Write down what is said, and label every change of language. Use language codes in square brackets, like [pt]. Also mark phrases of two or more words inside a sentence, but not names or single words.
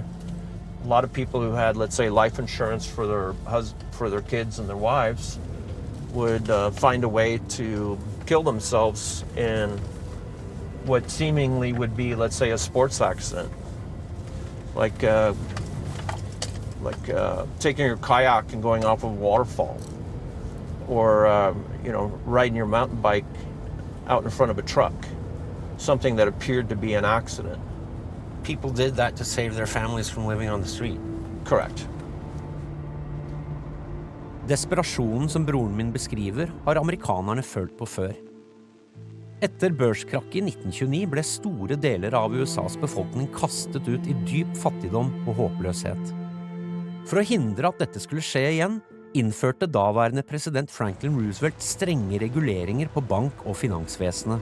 [en] A lot of people who had, let's say, life insurance for their kids and their wives would find a way to kill themselves in what seemingly would be, let's say, a sports accident, like taking your kayak and going off of a waterfall, or riding your mountain bike out in front of a truck, something that appeared to be an accident. People did that to save their families from living on the street. Correct. [no] Desperasjonen som broren min beskriver, har amerikanerne følt på før. Etter børskrakket i 1929 ble store deler av USAs befolkning kastet ut i dyp fattigdom og håpløshet. For å hindre at dette skulle skje igjen, innførte daværende president Franklin Roosevelt strenge reguleringer på bank- og finansvesenet.